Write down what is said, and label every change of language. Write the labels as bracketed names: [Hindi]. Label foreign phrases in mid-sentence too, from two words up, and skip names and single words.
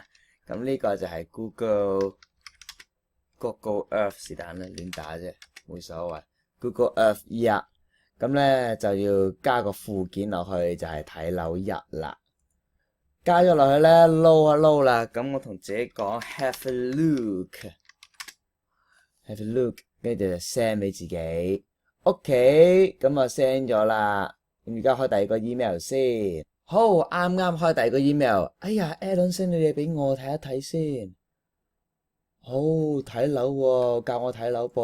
[Cantonese] 咁呢個就係 Google Earth 是但啦，亂打啫，冇所謂。Google Earth 1，咁咧就要加個附件落去，就係睇樓1啦。加咗落去咧，撈一撈啦。咁我同自己講 [English] have a look， have a look， [Cantonese] 跟住就 send 俾自己。OK，咁啊 send 咗啦。咁而家開第二個 email 先。好，啱啱開第二個 email。哎呀 ，Alan send 你嘢俾我睇一睇先。好，睇樓喎，教我睇樓噃。